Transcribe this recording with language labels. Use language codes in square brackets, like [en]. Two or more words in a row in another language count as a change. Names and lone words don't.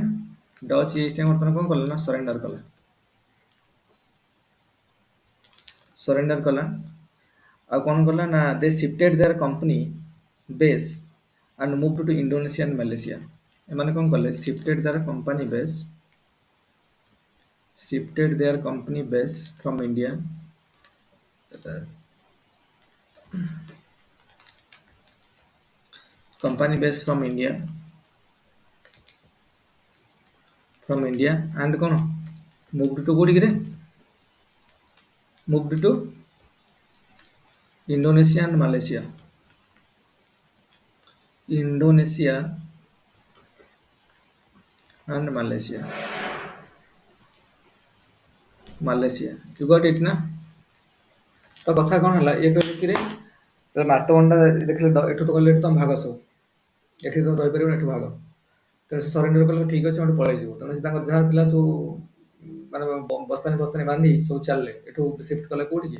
[or] ଡଚ୍ EIC ବର୍ତ୍ତମାନ କଣ କଲା ନା ସରେଣ୍ଡର କଲା। ସରେଣ୍ଡର କଲା। ଆଉ କଣ କଲା ନା [en] they shifted their company base and move to Indonesia and Malaysia. [or] ଏମାନେ କଣ କଲେ? [en] shifted their company base from India and କଣ moved to [or] କୋଉଠି କିରେ? [en] moved to Indonesia and Malaysia. Indonesia and Malaysia. You got it ନା? [or] ତ କଥା କଣ ହେଲା? ଇଏ କହିଲେ କିରେ ମାର୍ତ୍ତଣ୍ଡ ଦେଖିଲେ ଏଠୁ ତ କହିଲେ ଏଠୁ ତମ ଭାଗ ସବୁ, ଏଠି ତ ରହିପାରିବନି, ଏଠୁ ଭାଗ। ତେଣୁ ସେ ସରେଣ୍ଡର କଲେ ଠିକ୍ ଅଛି ଆମେ ପଳେଇଯିବୁ। ତେଣୁ ସେ ତାଙ୍କର ଯାହା ଥିଲା ସବୁ ମାନେ ବସ୍ତାନି ବାନ୍ଧି ସବୁ ଚାଲିଲେ। ଏଠୁ ସିଫ୍ଟ କଲେ କୋଉଠିକି?